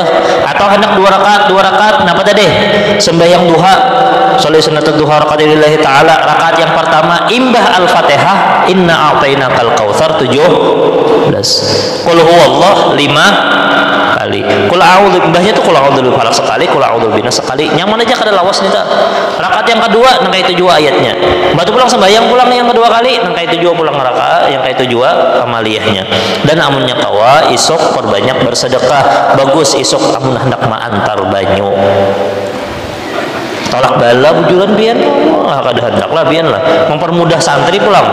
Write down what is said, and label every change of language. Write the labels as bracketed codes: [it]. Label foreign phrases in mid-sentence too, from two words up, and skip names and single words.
[bjn] Atau hendak 2 rakaat, kenapa tadi? Sembahyang duha, [ar] صلي سنة الضحى ركعة لله تعالى. [bjn] Rakaat yang pertama imbah Al-Fatihah, [ar] إنا أعطيناك الكوثر [bjn] 17. [ar] قل هو الله 5 kali. قل أعوذ [bjn] mbahnya tuh [ar] قل أعوذ بالفلق sekali, قل أعوذ بالناس sekali. [bjn] Nyaman aja kada lawas nih ta. Rakaat yang kedua nang itu jua ayatnya. Batu pulang sembahyang pulang yang kedua kali nang itu jua pulang rakaat yang itu jua amaliyahnya. Dan amunnya kawa isok perbanyak bersedekah. Bagus isok amun hendak maantar banyu. Tolak bala bujuran bian kada hendak lah bian lah mempermudah santri pulang.